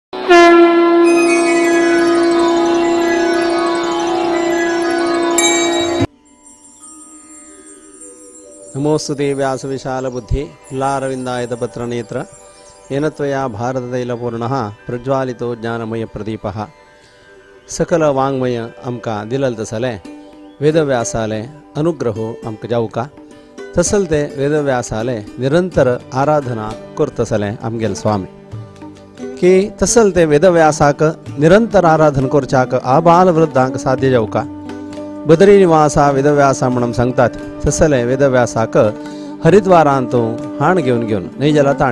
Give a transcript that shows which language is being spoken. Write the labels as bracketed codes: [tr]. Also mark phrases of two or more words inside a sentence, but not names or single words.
[sa] नमोस्तुते व्यास विशाल बुद्धि फुल्लारविंदायत पत्र नेत्र येन त्वया भारततैलपूर्णः प्रज्वालितो ज्ञानमय प्रदीपः [kok] सकल वाङ्मय आमकां दिलल तसले वेदव्यासाले अनुग्रहो आमकां जावका तसल ते वेदव्यासाले निरंतर आराधना करतसले आमगेल स्वामी की तसल ते वेदव्यासाक निरंतर आराधना करच्याक आबाल वृद्धांक साध्य जावका बदरी निवासा वेदव्यासा म्हणून सांगतात तसले वेदव्यासाक हरिद्वारांतू हाण घेवन नैजला ताण